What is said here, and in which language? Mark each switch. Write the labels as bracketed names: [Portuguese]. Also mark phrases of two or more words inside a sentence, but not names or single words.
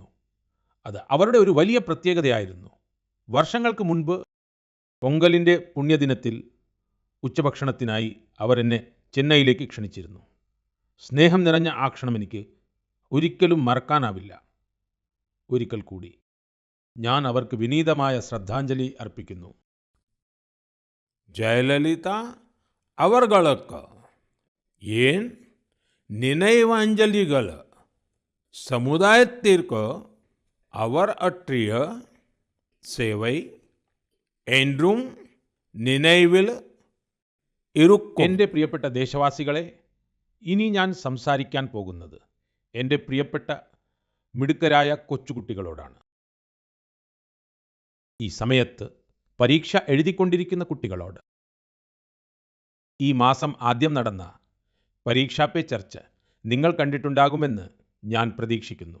[Malayalam] അത് അവരുടെ ഒരു വലിയ പ്രത്യേകതയായിരുന്നു. വർഷങ്ങൾക്ക് മുൻപ് പൊങ്കലിൻ്റെ പുണ്യദിനത്തിൽ ഉച്ചഭക്ഷണത്തിനായി അവർ എന്നെ ചെന്നൈയിലേക്ക് ക്ഷണിച്ചിരുന്നു. സ്നേഹം നിറഞ്ഞ ആ ക്ഷണം എനിക്ക് ഒരിക്കലും മറക്കാനാവില്ല. ഒരിക്കൽ കൂടി ഞാൻ അവർക്ക് വിനീതമായ ശ്രദ്ധാഞ്ജലി അർപ്പിക്കുന്നു. [Tamil] ஜெயலலிதா அவர்களுக்கு ஏன் நினைவஞ்சலிகள் சமுதாயத்திற்கு அவர் ஆற்றிய சேவை என்றும் நினைவில் இருக்கும். [Malayalam] എൻ്റെ പ്രിയപ്പെട്ട ദേശവാസികളെ, ഇനി ഞാൻ സംസാരിക്കാൻ പോകുന്നത് എൻ്റെ പ്രിയപ്പെട്ട മിടുക്കരായ കൊച്ചുകുട്ടികളോടാണ്. ഈ സമയത്ത് പരീക്ഷ എഴുതിക്കൊണ്ടിരിക്കുന്ന കുട്ടികളോട്. ഈ മാസം ആദ്യം നടന്ന പരീക്ഷാ പേ ചർച്ച നിങ്ങൾ കണ്ടിട്ടുണ്ടാകുമെന്ന് ഞാൻ പ്രതീക്ഷിക്കുന്നു.